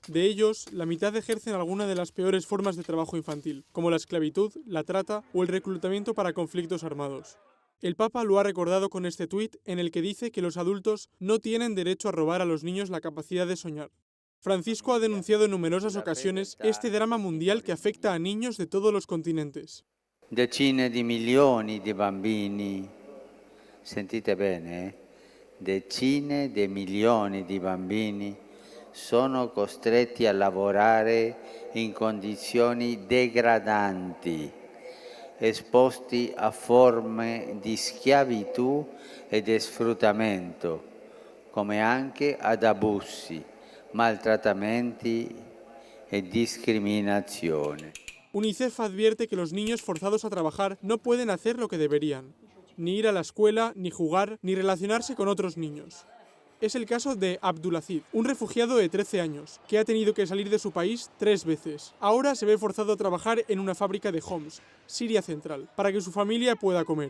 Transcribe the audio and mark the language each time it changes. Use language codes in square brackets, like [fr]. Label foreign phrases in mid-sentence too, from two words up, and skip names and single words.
[es] De ellos, la mitad ejercen alguna de las peores formas de trabajo infantil, como la esclavitud, la trata o el reclutamiento para conflictos armados. El Papa lo ha recordado con este tuit en el que dice que los adultos no tienen derecho a robar a los niños la capacidad de soñar. Francisco ha denunciado en numerosas ocasiones este drama mundial que afecta a niños de todos los continentes. [it] Decine di milioni di bambini, sentite bene, decine di milioni di bambini sono costretti a lavorare in condizioni degradanti, esposti a forme di schiavitù e di sfruttamento, come anche ad abusi, maltrattamenti e discriminazione. [es] UNICEF advierte que los niños forzados a trabajar no pueden hacer lo que deberían, ni ir a la escuela, ni jugar, ni relacionarse con otros niños. Es el caso de Abdulaziz, un refugiado de 13 años, que ha tenido que salir de su país 3 veces. Ahora se ve forzado a trabajar en una fábrica de Homs, Siria Central, para que su familia pueda comer.